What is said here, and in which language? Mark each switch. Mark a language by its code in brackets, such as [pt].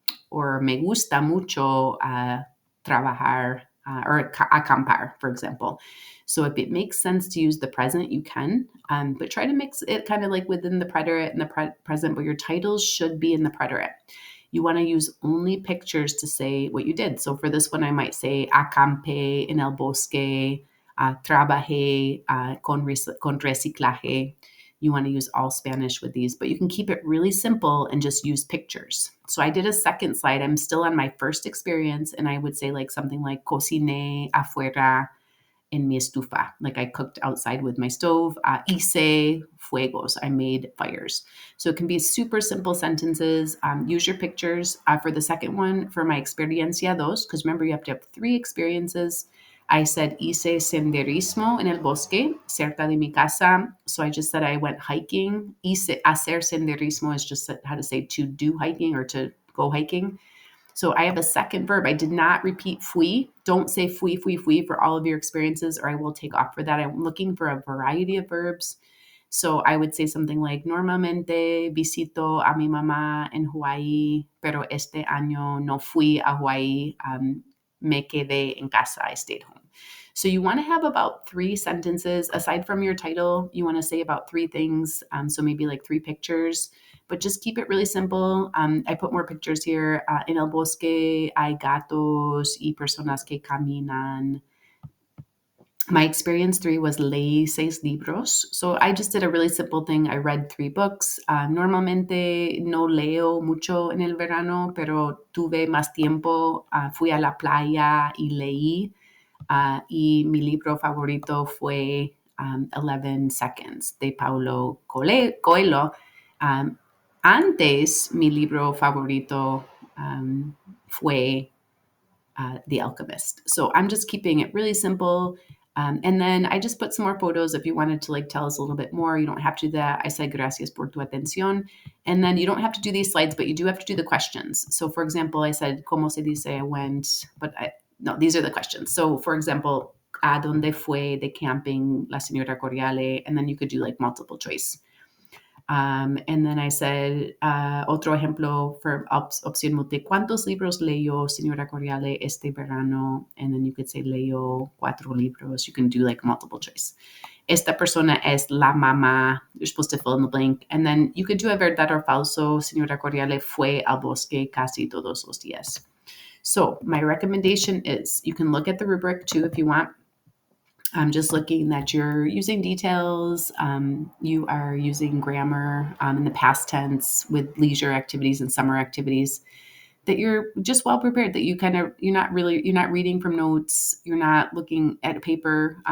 [es] Or me gusta mucho trabajar or acampar, [en] for example. So if it makes sense to use the present, you can, but try to mix it kind of like within the preterite and the present, but your titles should be in the preterite. You want to use only pictures to say what you did. So for this one, I might say [es] acampé en el bosque, trabajé con reciclaje. [en] You want to use all Spanish with these, but you can keep it really simple and just use pictures. So I did a second slide. I'm still on my first experience, and I would say like something like [es] cociné afuera en mi estufa. [en] Like I cooked outside with my stove. [es] Hice fuegos. [en] I made fires. So it can be super simple sentences. Use your pictures. For the second one, for my experiencia dos, because remember you have to have 3 experiences. I said [es] hice senderismo en el bosque cerca de mi casa. [en] So I just said I went hiking. [es] Hacer senderismo [en] is just how to say to do hiking or to go hiking. So I have a second verb. I did not repeat fui. Don't say fui, fui, fui for all of your experiences, or I will take off for that. I'm looking for a variety of verbs. So I would say something like, [es] normalmente visito a mi mamá en Hawaii, pero este año no fui a Hawaii. Me quedé en casa. [en] I stayed home. So you want to have about 3 sentences. Aside from your title, you want to say about 3 things. So maybe like 3 pictures, but just keep it really simple. I put more pictures here. [es] En el bosque hay gatos y personas que caminan. [en] My experience 3 was [es] leí 6 libros. [en] So I just did a really simple thing. I read 3 books. [es] Normalmente no leo mucho en el verano, pero tuve más tiempo. Fui a la playa y leí. Y mi libro favorito fue 11 Seconds de Paulo Coelho. Antes, mi libro favorito fue The Alchemist. [en] So I'm just keeping it really simple. And then I just put some more photos if you wanted to like tell us a little bit more. You don't have to do that. I said [es] gracias por tu atención. [en] And then you don't have to do these slides, but you do have to do the questions. So for example, I said, [es] ¿Cómo se dice [en] I went? But no, these are the questions. So for example, [es] ¿A dónde fue de camping la señora Cordiale? [en] And then you could do like multiple choice. And then I said, [es] otro ejemplo for opción multi, ¿cuántos libros leyó señora Corriale este verano? [en] And then you could say [es] leyó 4 libros. [en] You can do like multiple choice. [es] Esta persona es la mamá. [en] You're supposed to fill in the blank. And then you could do a verdad or falso. [es] Señora Corriale fue al bosque casi todos los días. [en] So my recommendation is you can look at the rubric too if you want. I'm just looking that you're using details, you are using grammar in the past tense with leisure activities and summer activities, that you're just well prepared, that you're not reading from notes, you're not looking at a paper.